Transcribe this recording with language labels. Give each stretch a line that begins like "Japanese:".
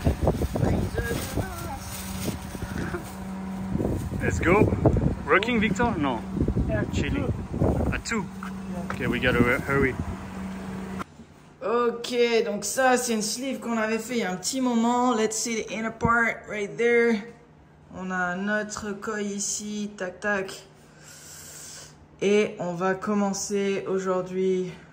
French: Prise de masse.
English: Let's go. Working Victor? No. Chilling. At 2. Okay, we gotta hurry.
French: Ok, donc ça c'est une sleeve qu'on avait fait il y a un petit moment.
English: Let's see the inner part right there.
French: On a notre koi ici, tac tac. Et on va commencer aujourd'hui.